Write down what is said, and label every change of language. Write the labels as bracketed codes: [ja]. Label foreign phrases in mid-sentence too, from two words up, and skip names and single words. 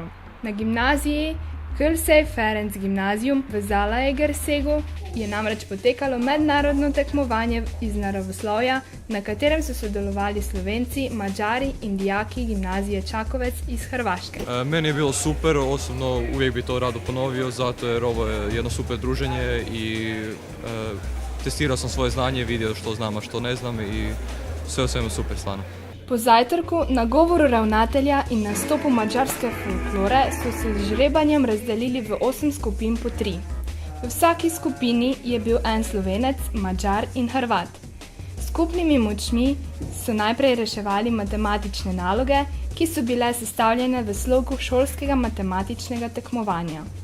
[sl] Na gimnaziji Kölsej Ferenc Gimnazijum v Zalaegersegu je namreč potekalo mednarodno tekmovanje iz naravoslovja, na katerem so sodelovali Slovenci, Mađari in dijaki gimnazije Čakovec iz Hrvaške. [hr] Meni je bilo super, osobno uvijek bi to rado ponovio, zato jer ovo je jedno super druženje i testirao sam svoje znanje, vidio što znam, a što ne znam i sve u svemu super stvarno. [sl] Po zajtrku, nagovoru ravnatelja in nastopu madžarske folklore so se z žrebanjem razdelili v 8 skupin po 3. V vsaki skupini je bil en Slovenec, Madžar in Hrvat. Skupnimi močmi so najprej reševali matematične naloge, ki so bile sestavljene v slogu šolskega matematičnega tekmovanja.